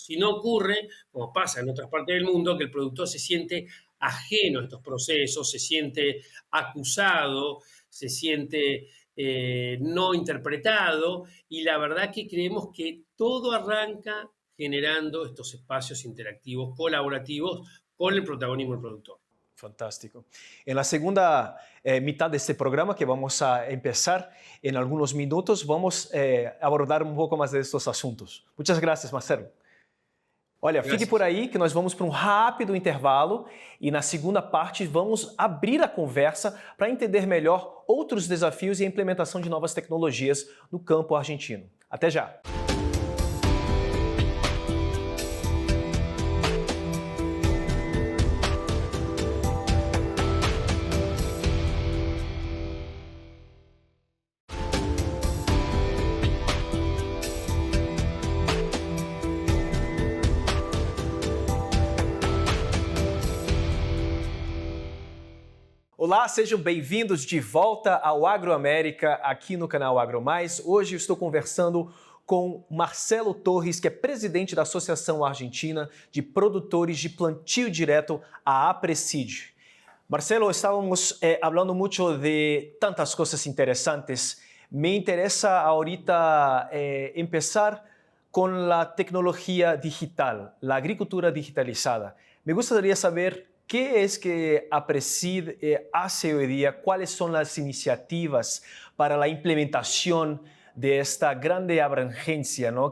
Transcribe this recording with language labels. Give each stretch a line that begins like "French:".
Spanish: Si no ocurre, como pasa en otras partes del mundo, que el productor se siente ajeno a estos procesos, se siente acusado, se siente no interpretado, y la verdad que creemos que todo arranca generando estos espacios interactivos, colaborativos, con el protagonismo del productor. Fantástico. En la segunda mitad de este programa que vamos a empezar en algunos minutos, vamos a abordar un poco más de estos asuntos. Muchas gracias, Marcelo.
Portuguese: Olha, fique por
Spanish: Gracias.
Portuguese: aí que nós vamos para um rápido intervalo e na segunda parte vamos abrir a conversa para entender melhor outros desafios e a implementação de novas tecnologias no campo argentino. Até já! Olá, sejam bem-vindos de volta ao Agroamérica, aqui no canal AgroMais. Hoje eu estou conversando com Marcelo Torres, que é presidente da Associação Argentina de Produtores de Plantio Direto, a APRESID.
Spanish: Marcelo, estábamos hablando mucho de tantas cosas interesantes. Me interesa ahorita empezar con la tecnología digital, la agricultura digitalizada. Me gustaría saber qué es que APRESID hace hoy día, cuáles son las iniciativas para la implementación de esta
Portuguese: grande abrangencia,
Spanish: ¿no?